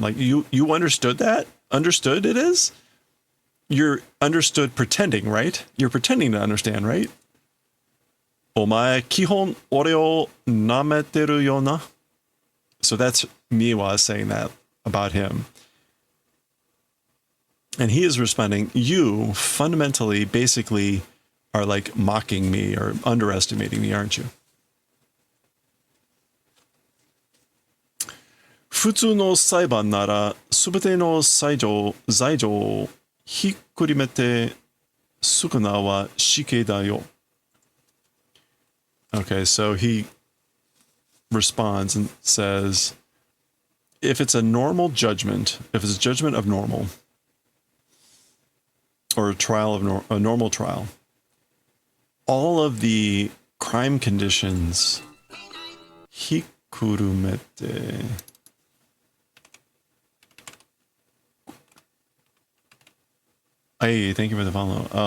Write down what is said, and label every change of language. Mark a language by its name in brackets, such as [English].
[English] Like you understood that? Understood it is? You're understood pretending, right? You're pretending to understand, right? [Japanese] お前基本俺を舐めてるよな. [English] So that's Miwa saying that about him. And he is responding, you fundamentally, basically, are like mocking me or underestimating me, aren't you? [Japanese] 普通の裁判なら、すべての罪状をひっくりめて、少なは死刑だよ. [English] Okay, so he responds and says, if it's a normal judgment, if it's a judgment of normal, or a trial of a normal trial, all of the crime conditions, hikurumete, hey, thank you for the follow.